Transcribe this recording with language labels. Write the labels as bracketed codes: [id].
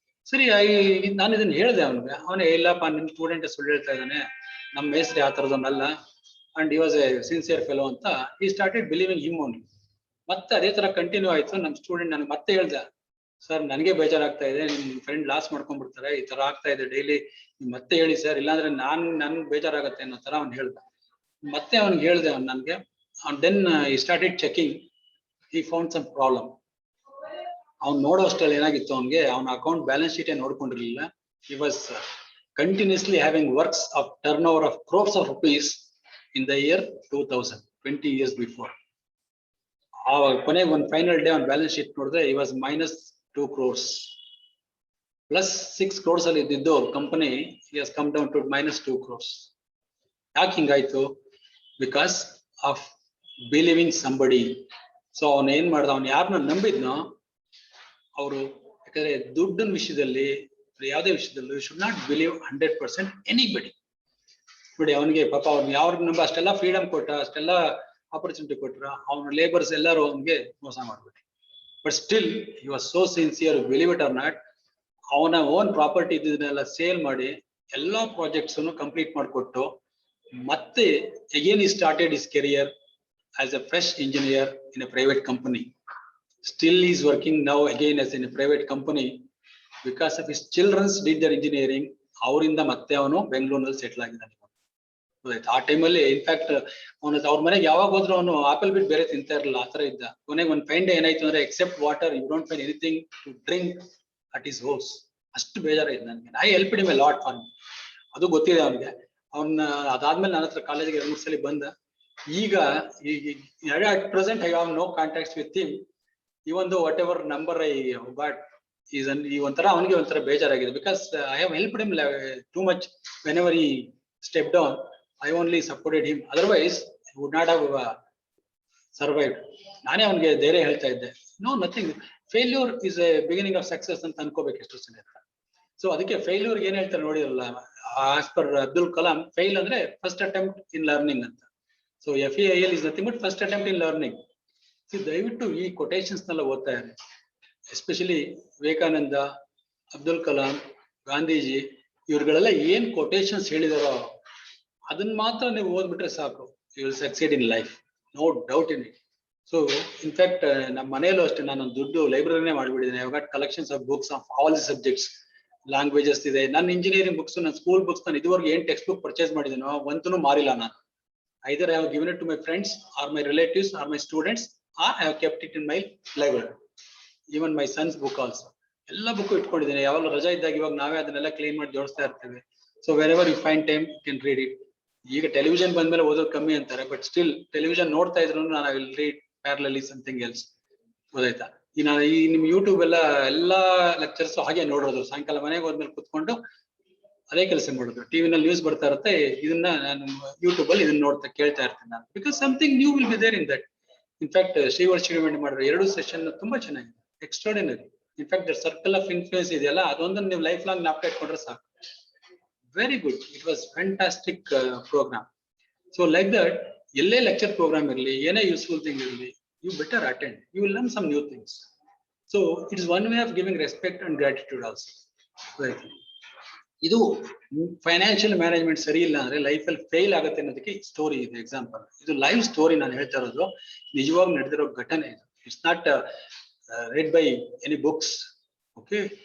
[kn] ಸರಿ, ನಾನು ಇದನ್ನ ಹೇಳಿದೆ ಅವನಿಗೆ. ಅವನೇ, ಇಲ್ಲಪ್ಪ ನಿಮ್ ಸ್ಟೂಡೆಂಟ್ ಸುಳ್ಳು ಹೇಳ್ತಾ ಇದ್ದಾನೆ, ನಮ್ ಮೇಸ್ತ್ರಿ ಆ ತರದವನ್ನಲ್ಲ, and [en] he was a sincere fellow [kn] ಅಂತ [en] he started believing him only. [kn] ಮತ್ತೆ ಅದೇ ತರ ಕಂಟಿನ್ಯೂ ಆಯ್ತು. ನಮ್ ಸ್ಟೂಡೆಂಟ್ ನನಗೆ ಮತ್ತೆ ಹೇಳ್ದೆ, ಸರ್ ನನಗೆ ಬೇಜಾರಾಗ್ತಾ ಇದೆ, ನಿಮ್ ಫ್ರೆಂಡ್ ಲಾಸ್ ಮಾಡ್ಕೊಂಡ್ಬಿಡ್ತಾರೆ, ಈ ತರ ಆಗ್ತಾ ಇದೆ ಡೈಲಿ, ಮತ್ತೆ ಹೇಳಿ ಸರ್, ಇಲ್ಲಾಂದ್ರೆ ನನ್ಗೆ ಬೇಜಾರಾಗತ್ತೆ ಅನ್ನೋ ತರ ಅವ್ನು ಹೇಳ್ದ. ಮತ್ತೆ ಅವ್ನಿಗೆ ಹೇಳ್ದೆ ಅವ್ನು ನನ್ಗೆ. [en] Then he started checking, he found some problem. [kn] ಅವ್ನು ನೋಡೋ ಅಷ್ಟರಲ್ಲಿ ಏನಾಗಿತ್ತು, ಅವನ್ಗೆ ಅವನ account balance sheet ನೋಡ್ಕೊಂಡಿರ್ಲಿಲ್ಲ. [en] he was continuously having works of turnover of crores of rupees in the year 2000, 20 years before. [kn] ಆವಾಗ ಕೊನೆಗೆ ಒಂದು ಫೈನಲ್ ಡೇ ಅವ್ನ ಬ್ಯಾಲೆನ್ಸ್ ಶೀಟ್ ನೋಡಿದ್ರೆ [en] he was -2 crores, [kn] plus 6 crores ಅಲ್ಲಿ ಇದ್ದಿದ್ದು company [en] he has come down to -2 crores. [kn] ಯಾಕೆ ಹಿಂಗಾಯ್ತು? [en] Because of believing somebody. [kn] So ಅವನು ಏನ್ ಮಾಡ್ದ, ಅವ್ನು ಯಾರನ್ನ ನಂಬಿದ್ನೋ ಅವರು, ಯಾಕಂದ್ರೆ ದುಡ್ಡಿನ ವಿಷಯದಲ್ಲಿ, ಯಾವುದೇ ವಿಷಯದಲ್ಲೂ [en] You should not believe 100% anybody. [kn] ನೋಡಿ, ಅವನಿಗೆ ಪಾಪ ಅವ್ನು ಯಾವ್ರಿಗೆ ನಂಬ ಅಷ್ಟೆಲ್ಲ ಫ್ರೀಡಮ್ ಕೊಟ್ಟ, ಅಷ್ಟೆಲ್ಲ ಆಪರ್ಚುನಿಟಿ ಕೊಟ್ರ, ಅವನ ಲೇಬರ್ಸ್ ಎಲ್ಲರೂ ಅವನಿಗೆ ಮೋಸ ಮಾಡ್ಬಿಟ್ರು. [en] But still he was so sincere, believe it or not. [kn] ಅವನ ಓನ್ ಪ್ರಾಪರ್ಟಿ ಇದನ್ನೆಲ್ಲ ಸೇಲ್ ಮಾಡಿ ಎಲ್ಲಾ ಪ್ರಾಜೆಕ್ಟ್ಸ್ ಕಂಪ್ಲೀಟ್ ಮಾಡಿಕೊಟ್ಟು, ಮತ್ತೆ [en] Again he started his career as a fresh engineer in a private company. Still he is working now again as in a private company because of his children's did their engineering. [kn] ಅವರಿಂದ ಮತ್ತೆ ಅವನು ಬೆಂಗಳೂರಿನಲ್ಲಿ settle ಆಗಿದ್ದಾನೆ. ಆ ಟೈಮಲ್ಲಿ in fact ಅವನ ಅವ್ರ ಮನೆಗೆ ಯಾವಾಗ ಹೋದ್ರು ಅವನು ಆಪಲ್ ಬಿಟ್ ಬೇರೆ ತಿಂತಾ ಇರಲಿಲ್ಲ, ಆತರ ಇದ್ದ. ಕೊನೆಗೆ ಒಂದು ಫೈನ್ ಡೇ ಏನಾಯ್ತು ಅಂದ್ರೆ, [en] Except water you don't find anything to drink at his house. [kn] ಅಷ್ಟು ಬೇಜಾರಾಯ್ತು ನನಗೆ. [en] I helped him a lot for, [kn] ಅದು ಗೊತ್ತಿದೆ ಅವನಿಗೆ. ಅವನ್ನ ಅದಾದ್ಮೇಲೆ ನನ್ನ ಹತ್ರ ಕಾಲೇಜಿಗೆ 2-3 ಸಲ ಬಂದ. [en] ಈಗ at present I have no contacts with him, even though whatever number I got [kn] ಈ ಒಂಥರ ಅವನಿಗೆ ಒಂಥರ ಬೇಜಾರಾಗಿದೆ. [en] Because I have helped him too much. Whenever ಈ step down, I only supported him. Otherwise, he would not have survived. [kn] ನಾನೇ ಅವನಿಗೆ ಧೈರ್ಯ ಹೇಳ್ತಾ ಇದ್ದೆ, [en] no nothing, failure is a beginning of success [kn] ಅಂತ ಅನ್ಕೋಬೇಕು ಎಷ್ಟು ಸಲ. ಸೊ ಅದಕ್ಕೆ ಫೇಲ್ಯೂರ್ ಏನ್ ಹೇಳ್ತಾರೆ ನೋಡಿರಲ್ಲ, as per Abdul Kalam, fail ಅಂದ್ರೆ [en] first attempt in learning [kn] ಅಂತ. [en] So FAIL is nothing but first attempt in learning. [kn] ದಯವಿಟ್ಟು ಈ ಕೊಟೇಶನ್ಸ್ ನೆಲ್ಲ ಓದ್ತಾ ಇರಿ, ಎಸ್ಪೆಷಲಿ ವಿವೇಕಾನಂದ, ಅಬ್ದುಲ್ ಕಲಾಂ, ಗಾಂಧೀಜಿ, ಇವ್ರುಗಳೆಲ್ಲ ಏನ್ ಕೊಟೇಶನ್ಸ್ ಹೇಳಿದಾರೋ ಅದನ್ನ ಮಾತ್ರ ನೀವು ಓದ್ಬಿಟ್ರೆ ಸಾಕು, [en] You will succeed in life, no doubt in it. [kn] So in fact ನಮ್ಮ ಮನೆಯಲ್ಲೂ ಅಷ್ಟೇ, ನಾನು ದುಡ್ಡು ಲೈಬ್ರರಿನೇ ಮಾಡಿಬಿಟ್ಟಿದ್ದೇನೆ. [en] I got collections of books of all the subjects, languages [kn] ಇದೆ. ನನ್ನ ಇಂಜಿನಿಯರಿಂಗ್ ಬುಕ್ಸ್, ನನ್ನ ಸ್ಕೂಲ್ ಬುಕ್ಸ್, ನಾನು ಇದುವರೆಗೆ ಏನ್ ಟೆಕ್ಸ್ಟ್ ಬುಕ್ ಪರ್ಚೇಸ್ ಮಾಡಿದ್ದೀನೋ ಒಂದೂ ಮಾರಿಲ್ಲ ನಾನು. [en] Either I have given it to my friends or my relatives or my students, or I have kept it in my library. Even my son's book also. [kn] ಎಲ್ಲ book ಇಟ್ಕೊಂಡಿದ್ದೀನಿ. ಯಾವಾಗ ರಜಾ ಇದ್ದಾಗ ಇವಾಗ ನಾವೇ ಅದನ್ನೆಲ್ಲ ಕ್ಲೀನ್ ಮಾಡಿ ಜೋಡಿಸ್ತಾ ಇರ್ತೇವೆ. [en] So wherever you find time you can read it. [kn] ಈಗ ಟೆಲಿವಿಷನ್ ಬಂದ್ಮೇಲೆ ಓದೋದು ಕಮ್ಮಿ ಅಂತಾರೆ, ಬಟ್ ಸ್ಟಿಲ್ ಟೆಲಿವಿಷನ್ ನೋಡ್ತಾ ಇದ್ರು ನಾನು [en] I will read parallely something else. [kn] ಗೊತ್ತಾಯ್ತಾ? ಈ ನಿಮ್ ಯೂಟ್ಯೂಬ್ ಎಲ್ಲಾ ಲೆಕ್ಚರ್ಸ್ ಹಾಗೆ ನೋಡೋದು. ಸಾಯಂಕಾಲ ಮನೆಗೆ ಹೋದ್ಮೇಲೆ ಕುತ್ಕೊಂಡು ಅದೇ ಕೆಲಸ ಮಾಡೋದು. ಟಿವಿನಲ್ಲಿ ನ್ಯೂಸ್ ಬರ್ತಾ ಇರುತ್ತೆ, ಇದನ್ನ ನಾನು ಯೂಟ್ಯೂಬ್ ಅಲ್ಲಿ ಇದನ್ನ ನೋಡ್ತಾ ಕೇಳ್ತಾ ಇರ್ತೀನಿ ನಾನು. [en] Because something new will be there in that. [kn] In fact Shri ಮಾಡಿರೋ 2 ಸೆಷನ್ ತುಂಬಾ ಚೆನ್ನಾಗಿದೆ, extraordinary. In fact the circle of influence ಇದೆಯಲ್ಲ, ಅದೊಂದನ್ನು ನೀವು ಲೈಫ್ ಲಾಂಗ್ ಜ್ಞಾಪಕ ಇಟ್ಕೊಂಡ್ರೆ ಸಾಕು. [en] Very good, it was fantastic program. So like that, [kn] ಎಲ್ಲೇ ಲೆಕ್ಚರ್ ಪ್ರೋಗ್ರಾಮ್ ಇರಲಿ, ಏನೇ ಯೂಸ್ಫುಲ್ ಥಿಂಗ್ ಇರಲಿ, [en] you better attend. You will learn some new things. So it is one way of giving respect and gratitude also. Right. [kn] ಇದು financial management ಸರಿ ಇಲ್ಲ ಅಂದ್ರೆ life ಅಲ್ಲಿ fail ಆಗುತ್ತೆ ಅನ್ನೋದಕ್ಕೆ ಸ್ಟೋರಿ ಇದೆ, ಎಕ್ಸಾಂಪಲ್. ಇದು ಲೈವ್ ಸ್ಟೋರಿ ನಾನು ಹೇಳ್ತಾ ಇರೋದು, ನಿಜವಾಗಿ ನಡೆದಿರೋ ಘಟನೆ ಇದು. [en] It's not read by any books. Okay.